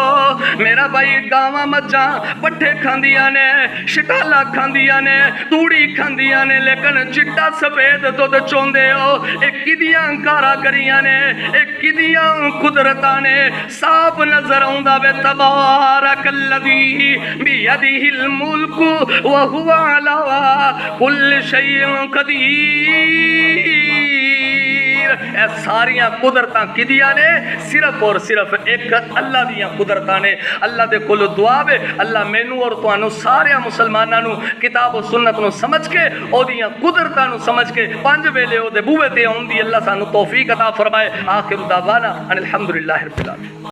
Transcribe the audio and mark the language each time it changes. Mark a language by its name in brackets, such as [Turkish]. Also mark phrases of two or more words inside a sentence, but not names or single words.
[Punjabi] میرا بھائی گاواں مجھاں پٹھے کھاندیاں نے، شٹالہ کھاندیاں نے، توڑی کھاندیاں نے، لیکن چٹا سفید دودھ چوندے ہو. اک کہدیاں کاریگریاں نے، اک کہدیاں قدرتاں نے. صاف نظر آؤندا وے [Arabic] تبارك الذي بيده الملك وهو على كل شيء قدير. [Punjabi] اے ساریاں قدرتاں کہدیاں نے? صرف اور صرف اک اللہ دیاں قدرتاں نے. اللہ دے کول دعا وے، اللہ مینوں اور تہانوں ساریاں مسلماناں نوں کتاب اور سنت نوں سمجھ کے اوہدیاں قدرتاں نوں سمجھ کے پنج ویلے اوہدے بوہے تے آؤن دی اللہ سانوں توفیق عطا فرمائے. [Arabic] آخر دعوانا أن الحمد لله رب العالمين.